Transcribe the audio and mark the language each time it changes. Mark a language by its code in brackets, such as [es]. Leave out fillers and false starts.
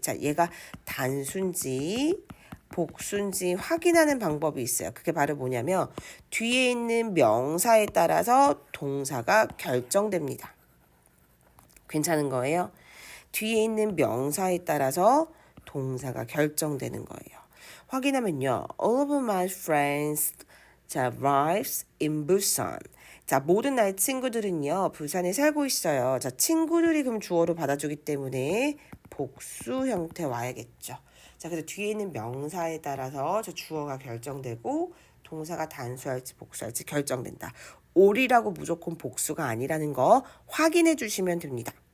[ko] 자, 얘가 단수인지 복수인지 확인하는 방법이 있어요. 그게 바로 뭐냐면 뒤에 있는 명사에 따라서 동사가 결정됩니다. 괜찮은 거예요? 뒤에 있는 명사에 따라서 동사가 결정되는 거예요. 확인하면요. [en] All of my friends lives in Busan. [ko] 자, 모든 나의 친구들은요. 부산에 살고 있어요. 자, 친구들이 그럼 주어로 받아주기 때문에 복수 형태 와야겠죠. 자, 그래서 뒤에 있는 명사에 따라서 저 주어가 결정되고 동사가 단수할지 복수할지 결정된다. all이라고 무조건 복수가 아니라는 거 확인해 주시면 됩니다.